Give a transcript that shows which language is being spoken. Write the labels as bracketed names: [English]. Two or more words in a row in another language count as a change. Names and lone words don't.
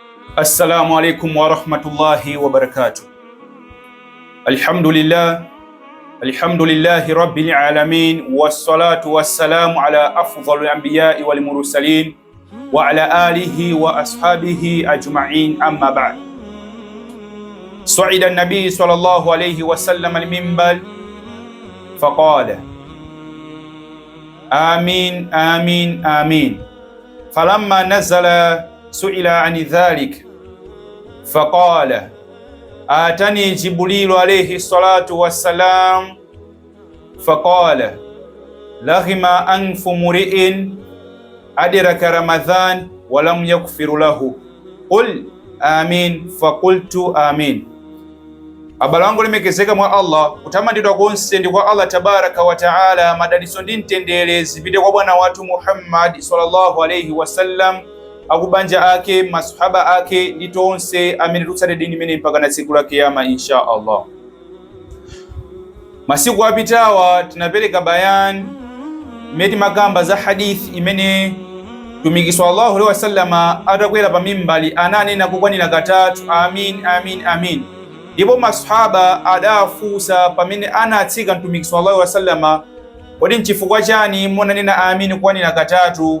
[Arabic] السلام عليكم ورحمة الله وبركاته. الحمد لله رب العالمين والصلاة والسلام على أفضل الأنبياء والمرسلين وعلى آله وأصحابه أجمعين, أما بعد. صعد النبي صلى الله عليه وسلم المنبر فقال آمين آمين آمين. فلما نزل سئل عن ذلك فقال أتاني جبريل عليه الصلاة والسلام فقال رغم أنف امرئ أدرك رمضان ولم يغفر له قل آمين فقلت آمين. [Nyanja] Abala wangu limekezeka mwa Allah kutamandidwa konse ndi kwa Allah [Arabic] تبارك وتعالى, [Nyanja] madaliso ndi mtendere zipite kwa bwana watu Muhammad [Arabic] صلى الله عليه وسلم, [Nyanja] akubanja ake, masahaba ake ndi tonse amene tutsate dini imene mpaka na tsiku la kiyama [Arabic] إن شاء الله. [Nyanja] Masiku apitawa tinapereka bayani imene makamba za hadithi imene Mtumiki [Arabic] صلى الله عليه وسلم [Nyanja] atakwera pa mimbali ananena kukwanira katatu [Arabic] آمين آمين آمين. [Nyanja] Ndipo masahaba adafusa pamene anatsika Mtumiki [Arabic] صلى الله عليه وسلم, [Nyanja] kodi nchifukwa chani munanena amin kukwanira katatu?